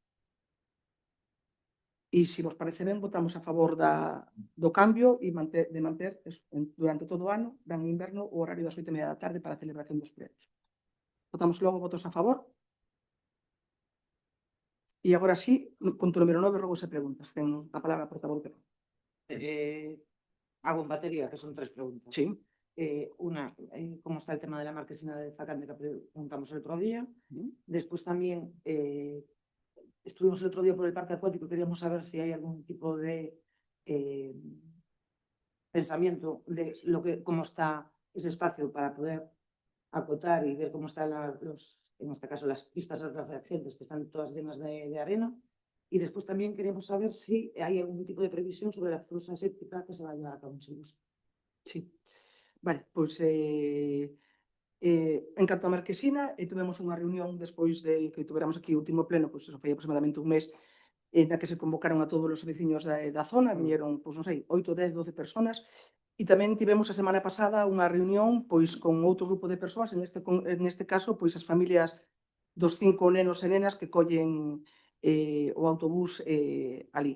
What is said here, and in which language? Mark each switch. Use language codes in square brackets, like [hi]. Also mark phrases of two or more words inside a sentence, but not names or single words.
[gl] E, se vos parece ben, votamos a favor do cambio e de manter durante todo o ano, verán e inverno, o horario das 8:30 da tarde para a celebración dos plenos. Votamos logo votos a favor. E agora sí, punto número 9, rogos e preguntas. Ten a palabra a portavoz. [es] Hago en batería, que son 3 preguntas. Sí. Una, ¿cómo está el tema de la marquesina de Zacante que preguntamos el otro día? Después también estuvimos el otro día por el parque acuático, queríamos saber si hay algún tipo de pensamiento de cómo está ese espacio para poder acotar y ver cómo están en este caso las pistas adyacentes que están todas llenas de arena. Y después también queremos saber si hay algún tipo de previsión sobre la fosa séptica que se va a llevar a cabo en Silvos. Sí. [gl] Vale, pois en canto a Marquesina, tuvemos unha reunión despois de que tuveramos aquí o último pleno, pois eso foi aproximadamente un mes, na que se convocaron a todos os veciños da zona, viñeron, pois non sei, 8, 10, 12 persoas, e tamén tivemos a semana pasada unha reunión pois con outro grupo de persoas, neste caso, pois as familias dos 5 nenos e nenas que collen o autobús ali.